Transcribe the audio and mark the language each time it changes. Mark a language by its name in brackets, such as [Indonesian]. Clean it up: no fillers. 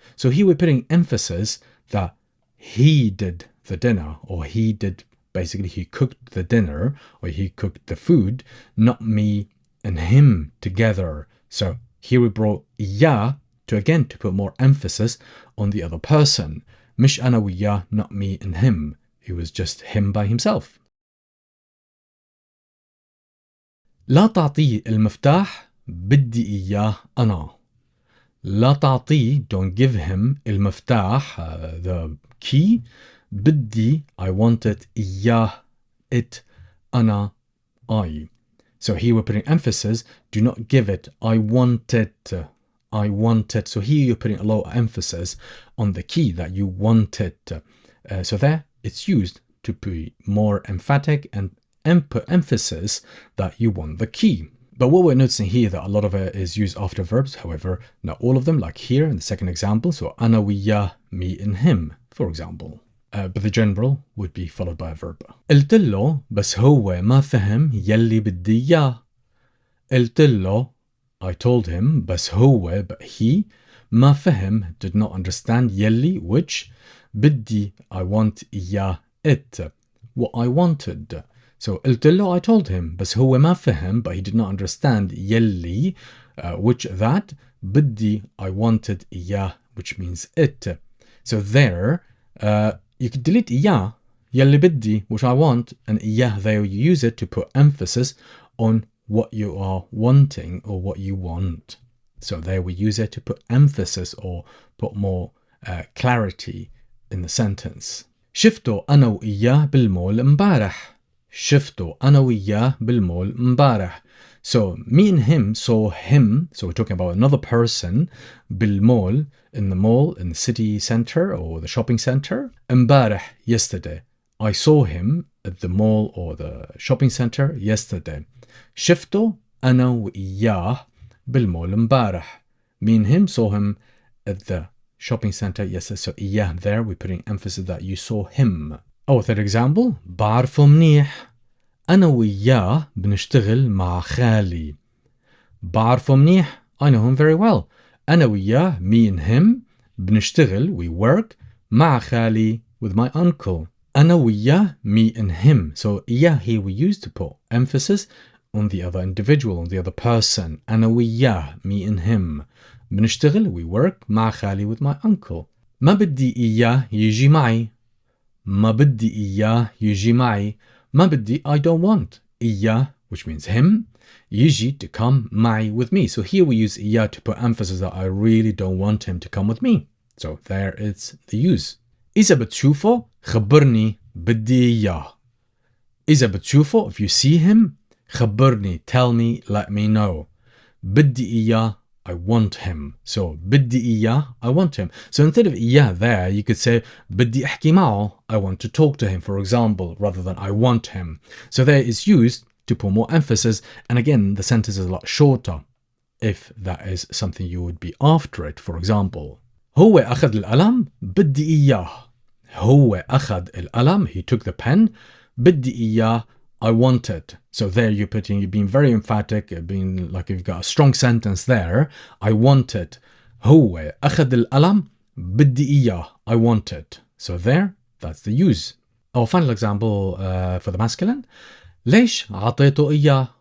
[English] So here we're putting emphasis that he did the dinner, or he cooked the dinner, or he cooked the food, not me and him together. So here we brought إياه to put more emphasis on the other person. [Arabic] مش أنا وياه, [English] not me and him. It was just him by himself. [Arabic] لا تعطيه المفتاح, بدي إياه أنا. لا تعطيه, [English] don't give him, المفتاح, the key. بدي, I want it, إياه, it, أنا, I. So here we're putting emphasis, do not give it, I want it, I want it. So here you're putting a lot of emphasis on the key, that you want it. So there, it's used to be more emphatic and put emphasis that you want the key. But what we're noticing here that a lot of it is used after verbs. However, not all of them, like here in the second example. So [Arabic] أنا وياه, [English] me and him, for example. But the general would be followed by a verb. [Arabic] قلت له بس هو ما فهم يلي بدي إياه. قلت له, [English] I told him, [Arabic] بس هو, [English] but he, [Arabic] ما فهم, [English] did not understand, يلي, which, بدي, I want, إياه, it, what I wanted. So [Arabic] قلت له, [English] I told him, [Arabic] بس هو ما فهم, [English] but he did not understand, يلي, which, that, بدي, I wanted, إياه, which means it. So there, you could delete إياه, [Arabic] يلي بدي, [English] which I want, and إياه, there you use it to put emphasis on what you are wanting or what you want. So there we use it to put emphasis or put more clarity in the sentence. [Arabic] شفته أنا وإياه بالمول امبارح. شفته أنا وإياه بالمول امبارح. [English] So me and him saw him. So we're talking about another person. بالمول, in the mall, in the city center or the shopping center. امبارح, yesterday. I saw him at the mall or the shopping center yesterday. [Arabic] شفته أنا وإياه بالمول امبارح. [English] Me and him saw him at the shopping center yesterday. So إياه, there we're putting emphasis that you saw him. Oh, third example, [Arabic] بعرفه منيح. أنا وإياه بنشتغل مع خالي. بعرفه منيح, [English] I know him very well. [Arabic] أنا وإياه, [English] me and him, بنشتغل, we work, [Arabic] مع خالي, [English] with my uncle. [Arabic] أنا وإياه, [English] me and him. So إياه here we use to put emphasis on the other individual, on the other person. [Arabic] أنا وإياه, [English] me and him. بنشتغل, we work, [Arabic] مع خالي, [English] with my uncle. [Arabic] ما بدي إياه يجي معي. ما بدي إياه يجي معي. ما بدي, [English] I don't want. إياه, which means him. يجي, to come, معي, with me. So here we use إياه to put emphasis that I really don't want him to come with me. So there it's the use. [Arabic] إذا بتشوفه خبرني, بدي إياه. إذا بتشوفه, [English] if you see him, خبرني, tell me, let me know. [Arabic] بدي إياه, [English] I want him. So بدي إياه, I want him. So instead of إياه there, you could say [Arabic] بدي أحكي معه, [English] I want to talk to him, for example, rather than I want him. So there is used to put more emphasis. And again, the sentence is a lot shorter if that is something you would be after it. For example, [Arabic] هو أخذ القلم, بدي إياه. هو أخذ القلم, [English] he took the pen. [Arabic] بدي إياه, [English] I wanted. So there you're being very emphatic, being like you've got a strong sentence there. I wanted. [Arabic] هو أخذ القلم بدي إياه. I wanted. [English] So there, that's the use. Our final example for the masculine. [Arabic] ليش عطيته إياه?